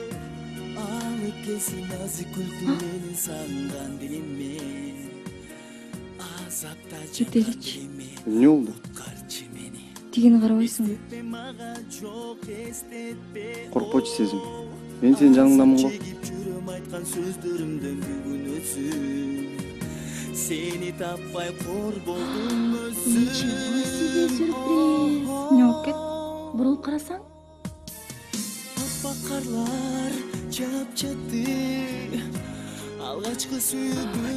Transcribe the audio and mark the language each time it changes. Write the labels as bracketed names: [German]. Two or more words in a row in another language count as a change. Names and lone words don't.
[Kyrgyz] Алып келсин назик күлкүң менин сагынган дилимме. Азапта Жетеличи. Не болду? Тигини карабайсыңбы? Коркпочу сезим. Мен сенин жаныңдамын го. Сени таппай кор болдум өзүм. [Russian] Ничего себе сюрприз. [Kyrgyz] Не болуп кет? Бурулуп карасаң? Аппак карлар жаап жетти. Алгачкы сүйүүбүз.